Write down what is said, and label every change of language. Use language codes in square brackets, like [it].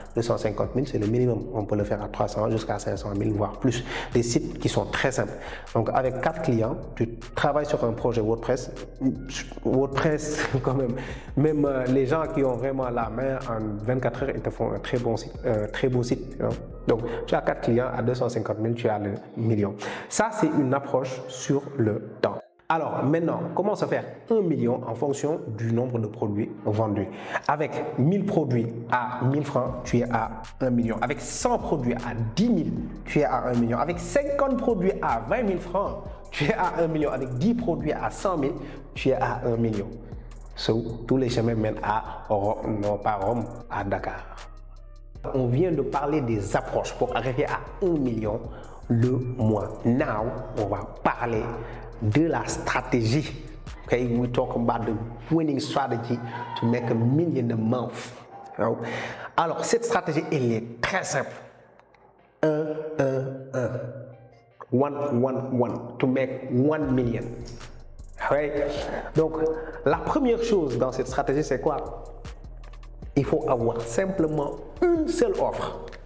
[fr] 250 000, c'est le minimum. On peut le faire à 300 jusqu'à 500 000, voire plus. Des sites qui sont très simples. Donc, avec 4 clients, tu travailles sur un projet WordPress. WordPress, quand même, même les gens qui ont vraiment la main, en 24 heures, ils te font un très bon site, très beau site. Donc, tu as 4 clients à 250 000, tu as le million. Ça, c'est une approche sur le temps. Alors maintenant, comment se faire 1 million en fonction du nombre de produits vendus? Avec 1000 produits à 1000 francs, tu es à 1 million. Avec 100 produits à 10 000, tu es à 1 million. Avec 50 produits à 20 000 francs, tu es à 1 million. Avec 10 produits à 100 000, tu es à 1 million. Tous les chemins mènent à Rome, non pas Rome, à Dakar. On vient de parler des approches pour arriver à 1 million le mois. [en] Now, [fr] on va parler de la stratégie. [en] Okay, we talk about the winning strategy to make a million a month. [fr] Alors, cette stratégie, elle est très simple. 1, 1, 1. 1, 1, 1. [en] To make 1 million. Right? [fr] Donc, la première chose dans cette stratégie, c'est quoi? Il faut avoir simplement une seule offre.